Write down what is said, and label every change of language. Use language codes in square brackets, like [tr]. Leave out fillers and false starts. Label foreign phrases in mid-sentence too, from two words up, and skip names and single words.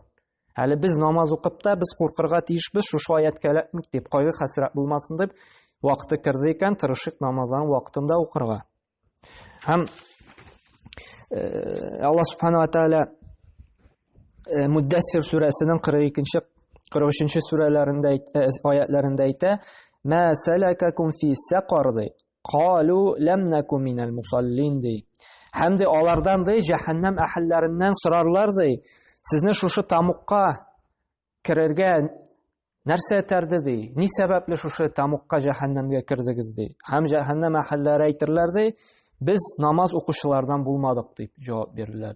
[tt] Әле без намаз укып та, без куркырга тиешбез, шушы аятка эләкмик дип, кайгы, хәсрәт булмасын дип, вакыты кирде икән, тырышык намазларын вакытында укырга. Һәм [ar] الله سبحانه وتعالى [tt] Муддассир сүрәсенең 42-нче, 43-нче сүрәләрендә аятларында әйтә: [ar] "ما سلككم في سقر قالوا لم نك من المصلين. [tt] Һәм дә алардан җәһәннәм әһелләреннән сорарлар, сезне шушы тамукка керергә нәрсә этәрде? Ни сәбәпле шушы тамукка, җәһәннәмгә кирдегез? Һәм җәһәннәм әһелләре әйтерләр, без намаз укучылардан булмадык дип җавап бирерләр.